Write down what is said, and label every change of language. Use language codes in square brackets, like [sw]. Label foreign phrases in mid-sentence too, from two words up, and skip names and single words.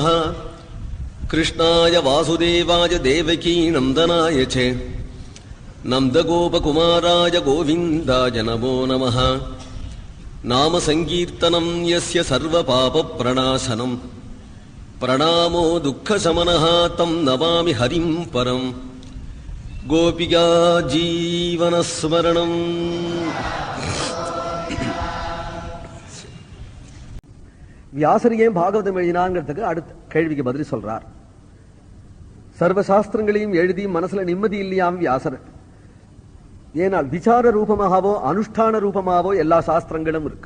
[sa] कृष्णाय वासुदेवाय देवकी नन्दनाय च नन्दगोपकुमाराय गोविन्दाय नमो नमः. नाम संकीर्तनं यस्य सर्वपापप्रणाशनं प्रणामो दुःखशमनः तं नमामि हरिं परं. गोपिका जीवनस्मरणम्. [ta] வியாசர் ஏன் பாகவதம் எழுதினாங்கிறதுக்கு அடுத்த கேள்விக்கு பதில் சொல்றார். சர்வ சாஸ்திரங்களையும் எழுதி மனசுல நிம்மதி இல்லையாம் வியாசர். ஏனால் விசார ரூபமாகவோ அனுஷ்டான ரூபமாகவோ எல்லா சாஸ்திரங்களும் இருக்கு.